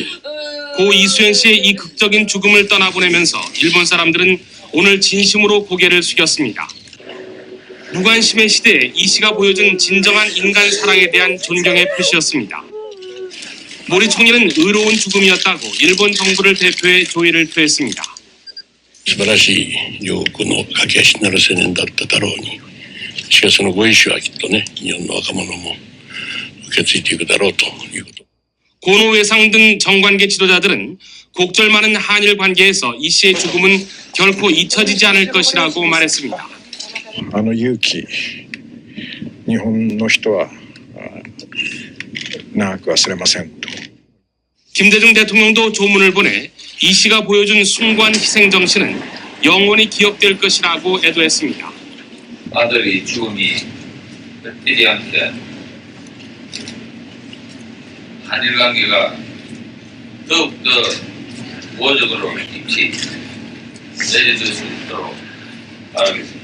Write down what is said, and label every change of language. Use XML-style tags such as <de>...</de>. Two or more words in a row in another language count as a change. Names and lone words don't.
<ko>고 이수연 씨의 이 극적인 죽음을 떠나보내면서 일본 사람들은 오늘 진심으로 고개를 숙였습니다. 무관심의 시대에 이 씨가 보여준 진정한 인간 사랑에 대한 존경의 표시였습니다. 모리 총리는 의로운 죽음이었다고 일본 정부를 대표해 조의를 표했습니다.</ko> <ja>素晴らしい両国の架け橋になる青年だっただろうに、しかしそのご意志はきっとね、日本の若者も受け継いでいくだろうということ。</ja> <ko>고노 외상 등 정관계 지도자들은 곡절 많은 한일 관계에서 이 씨의 죽음은 결코 잊혀지지 않을 것이라고 말했습니다.</ko> <ja>勇気、日本の人は長く忘れませんと。</ja> <ko>김대중 대통령도 조문을 보내 이 씨가 보여준 숭고한 희생 정신은 영원히 기억될 것이라고 애도했습니다. 아들이 죽음이 일이 함께 한일 관계가 더욱더 우호적으로 깊이 내려질 수 있도록 바라겠습니다.</ko>